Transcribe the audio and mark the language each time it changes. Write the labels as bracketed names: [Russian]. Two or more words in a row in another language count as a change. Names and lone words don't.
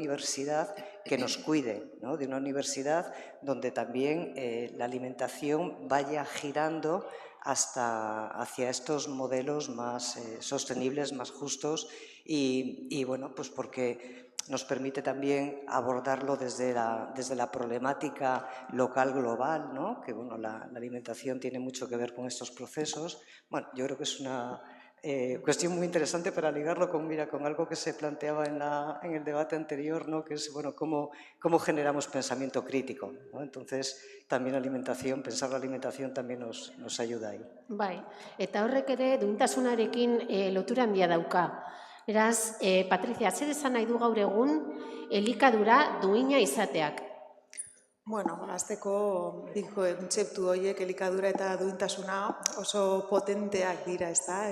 [Spanish] universidad que nos cuide, ¿no?, de una universidad donde también la alimentación vaya girando hacia estos modelos más sostenibles, más justos y porque nos permite también abordarlo desde la problemática local global, ¿no?, que la alimentación tiene mucho que ver con estos procesos. Yo creo que es una Cuestión muy interesante para ligarlo con, mira, con algo que se planteaba en el debate anterior, ¿no? Que es, bueno, cómo generamos pensamiento crítico, ¿no? Entonces, también alimentación, pensar la alimentación también nos ayuda ahí. [Basque] Bai, eta horrek ere duintasunarekin lotura handia dauka. Beraz, Patricia, zer esan nahi du gaur egun elikadura duina izateak? Bueno, hasteko bi kontzeptu horiek elikadura eta duintasuna oso potenteak dira, ezta?